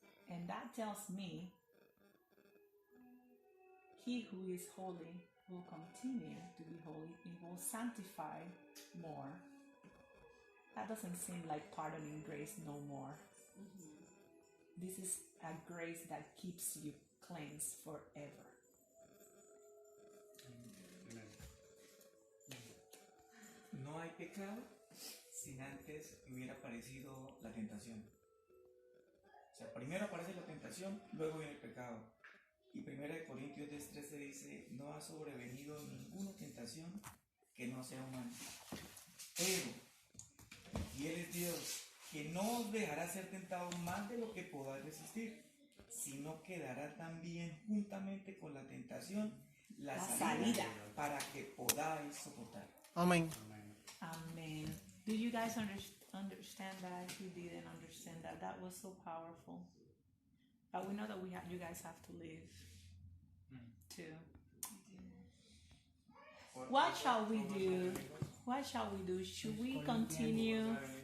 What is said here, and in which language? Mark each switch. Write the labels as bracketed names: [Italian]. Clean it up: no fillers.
[English] And that tells me, he who is holy will continue to be holy. He will sanctify more. That doesn't seem like pardoning grace no more. This is a grace that keeps you cleansed forever. [Spanish] No hay pecado sin antes hubiera aparecido la tentación. O sea, primero aparece la tentación, luego viene el pecado. Y 1 Corintios 10:13 dice, no ha sobrevenido ninguna tentación que no sea humana. Pero, y Él es Dios, que no os dejará ser tentado más de lo que podáis resistir, sino que dará también juntamente con la tentación la salida para que podáis soportar. Amén. [English] Amen. Do you guys understand that? If you didn't understand that, that was so powerful. But we know that you guys have to live too. What shall we do? What shall we do? Should we continue?